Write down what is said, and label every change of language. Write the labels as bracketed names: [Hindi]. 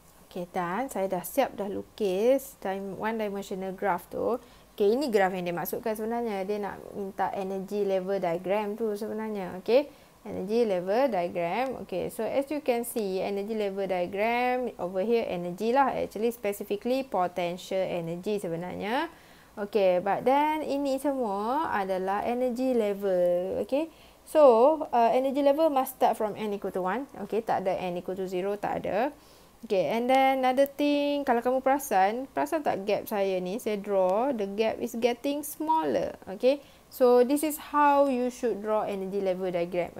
[Malay] Okay, dan saya dah siap dah lukis one dimensional graph tu. Okay, ini graph yang dia maksudkan sebenarnya. Dia nak minta energy level diagram tu sebenarnya. Okay, energy level diagram. [English] Okay, so as you can see, energy level diagram over here energy lah. Actually specifically potential energy sebenarnya. [Malay] Okay, [English] but then [Malay] ini semua adalah energy level. [English] Okay, so energy level must start from n equal to 1. [Malay] Okay, tak ada n equal to 0, tak ada. Okay, [English] and then another thing, [Malay] kalau kamu perasan tak gap saya ni, saya draw, [English] the gap is getting smaller. Okay, so this is how you should draw energy level diagram.